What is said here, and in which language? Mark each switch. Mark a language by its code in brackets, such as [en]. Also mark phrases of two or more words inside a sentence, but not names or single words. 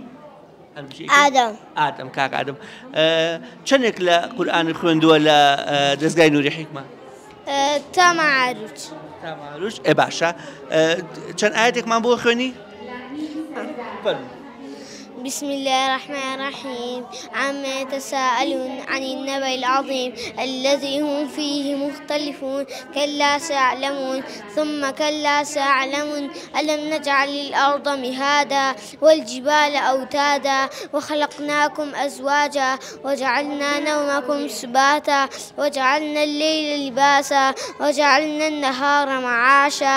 [ckb] ئادەم. ئادەم کاک ئادەم. چەندێک لە قورئان خوێندووە لە دەستگای نووری حکمە؟ تەماعروج. تەماعروج؟ باشە. چەند ئاەتێکمان بۆ خوێنی؟ [ar] بسم الله الرحمن الرحيم عما يتساءلون عن النبأ العظيم الذي هم فيه مختلفون كلا سيعلمون ثم كلا سيعلمون ألم نجعل الأرض مهادا والجبال أوتادا وخلقناكم أزواجا وجعلنا نومكم سباتا وجعلنا الليل لباسا وجعلنا النهار معاشا